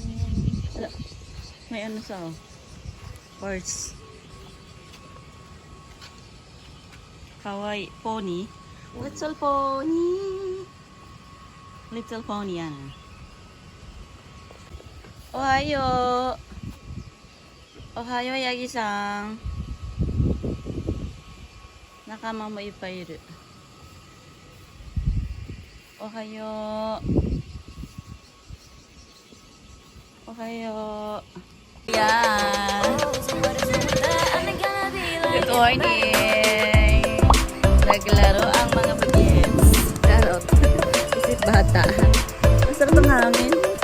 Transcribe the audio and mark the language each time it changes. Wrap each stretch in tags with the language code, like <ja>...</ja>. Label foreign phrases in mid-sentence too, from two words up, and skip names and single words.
<tl>Ala, may sa birds.</tl> <en>Kawaii pony. Little pony. Little pony yan.</en> <ja>Ohayo. Ohayo Yagi-san. 仲間もいっぱいいる。おはよう。おはよう。Yan.</ja> <en>Good morning.</en> <tl>Naglaro ang mga bagets. Charot. Isip bata. Masarap ang hangin.</tl>